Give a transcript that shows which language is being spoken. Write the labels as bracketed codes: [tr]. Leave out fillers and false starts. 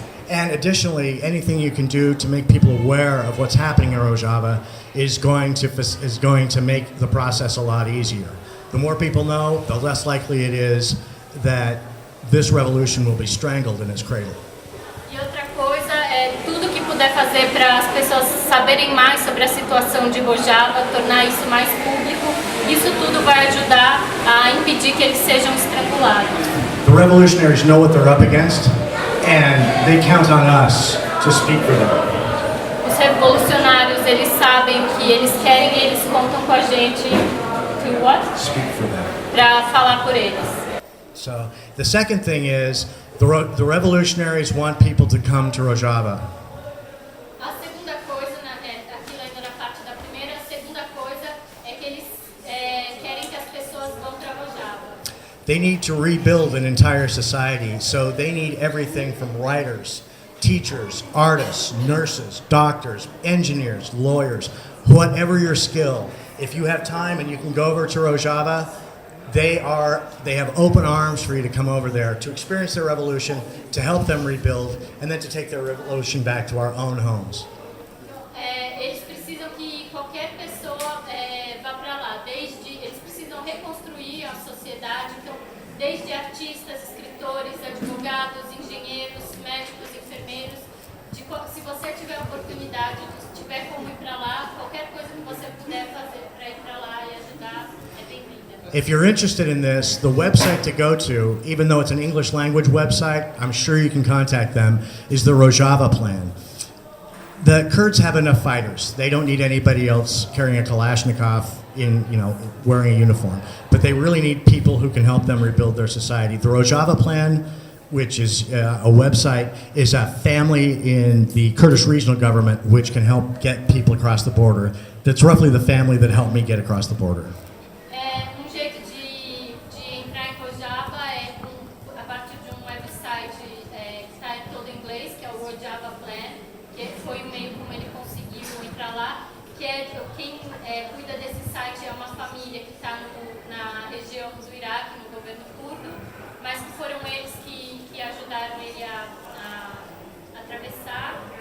[en] And additionally, anything you can do to make people aware of what's happening in Rojava is going to make the process a lot easier. The more people know, the less likely it is that this revolution will be strangled in its cradle. [pt] E outra coisa é tudo que puder fazer para as pessoas saberem mais sobre a situação de Rojava, tornar isso mais público, isso tudo vai ajudar a impedir que eles sejam estrangulados. [en] The revolutionaries know what they're up against, and they count on us to speak for them. [pt] Os revolucionários, eles sabem o que eles querem e eles contam com a gente [en] Speak for them. [pt] Para falar por eles. [en] So the second thing is the revolutionaries want people to come to Rojava. [pt] A segunda coisa, aquilo ainda na parte da primeira, a segunda coisa é que eles querem que as pessoas vão para Rojava. [en] They need to rebuild an entire society, so they need everything from writers, teachers, artists, nurses, doctors, engineers, lawyers, whatever your skill. If you have time and you can go over to Rojava, they have open arms for you to come over there to experience their revolution, to help them rebuild, and then to take their revolution back to our own homes. [pt] Eles precisam que qualquer pessoa vá para lá. Eles precisam reconstruir a sociedade. Então, desde artistas, escritores, advogados, engenheiros, médicos, enfermeiros. Se você tiver oportunidade, tiver como ir para lá, qualquer coisa que você puder fazer para ir para lá e ajudar é bem-vinda. [en] If you're interested in this, the website to go to, even though it's an English language website, I'm sure you can contact them, is the Rojava Plan. The Kurds have enough fighters. They don't need anybody else carrying a Kalashnikov wearing a uniform. But they really need people who can help them rebuild their society. The Rojava Plan, which is a website, is a family in the Kurdish regional government which can help get people across the border. That's roughly the family that helped me get across the border. [pt] Jeito de entrar em Rojava a partir de website que está todo em inglês, que é o Rojava Plan, que foi o meio como ele conseguiu entrar lá, que quem cuida desse site é uma família que está na região do Iraque, no governo curdo, mas que foram eles que ajudaram ele a atravessar.